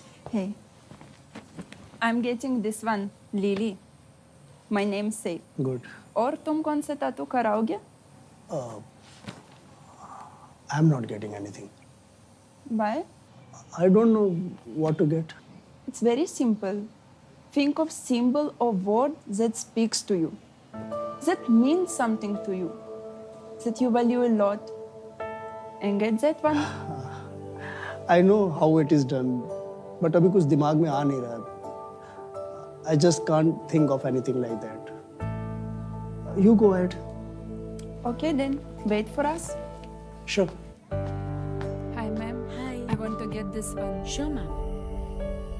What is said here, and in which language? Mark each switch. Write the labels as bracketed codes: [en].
[en] Hey, I'm getting this one, Lily. My namesake. Good. [hi] और तुम कौन सा tattoo कराओगे? [en] I'm not getting anything. Why? I don't know what to get. It's very simple. Think of symbol or word that speaks to you, that means something to you, that you value a lot, and get that one. I know how it is done, but [hi] अभी कुछ दिमाग में आ नहीं रहा. [en] I just can't think of anything like that. You go ahead. Okay then, wait for us. Sure. Hi ma'am. Hi. I want to get this one. Sure, ma'am.